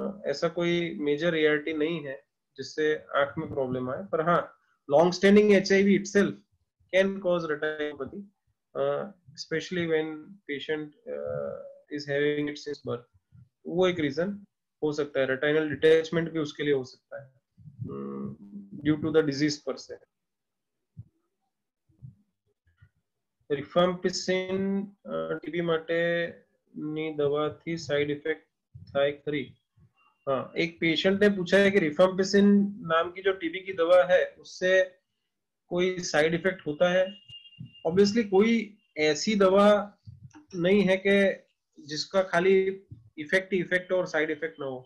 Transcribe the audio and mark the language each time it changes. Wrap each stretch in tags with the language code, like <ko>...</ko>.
<hi>ऐसा कोई major ART नहीं है जिससे आंख में प्रॉब्लम आए, पर हाँ long standing</hi> <en>HIV itself can cause retinopathy, especially when patient is having it since birth.</en> <hi>वो एक रीजन हो सकता है। रेटिनल डिटैचमेंट भी उसके लिए हो सकता है</hi> <en>due to the disease</en> <hi>पर से।</hi> <gu>રિફામ્પિસિન ટીબી માટેની દવાથી સાઇડ ઇફેક્ટ થાય ખરી?</gu> <hi>हाँ, एक पेशेंट ने पूछा है कि रिफाम्पिसिन नाम की जो टीबी की दवा है उससे कोई साइड इफेक्ट होता है? ऑब्वियसली कोई ऐसी दवा नहीं है कि जिसका खाली इफेक्ट ही इफेक्ट और साइड इफेक्ट ना हो।</hi>